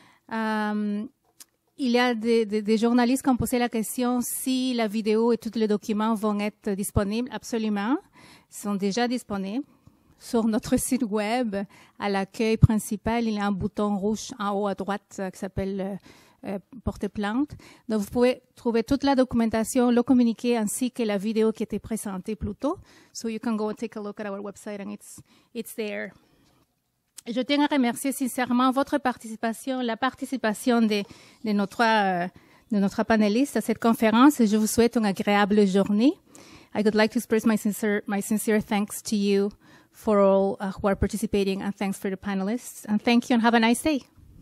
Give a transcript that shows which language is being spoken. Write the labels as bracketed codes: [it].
[fr] Il y a des journalistes qui ont posé la question si la vidéo et tous les documents vont être disponibles. Absolument. Ils sont déjà disponibles. Sur notre site web, à l'accueil principal, il y a un bouton rouge en haut à droite qui s'appelle porter plainte. Donc, vous pouvez trouver toute la documentation, le communiqué ainsi que la vidéo qui était présentée plus tôt. [en] So you can go and take a look at our website and it's there. [fr] Je tiens à remercier sincèrement votre participation, la participation de notre panéliste à cette conférence et je vous souhaite une agréable journée. [en] I would like to express my sincere thanks to you for all who are participating, and thanks for the panelists. And thank you and have a nice day.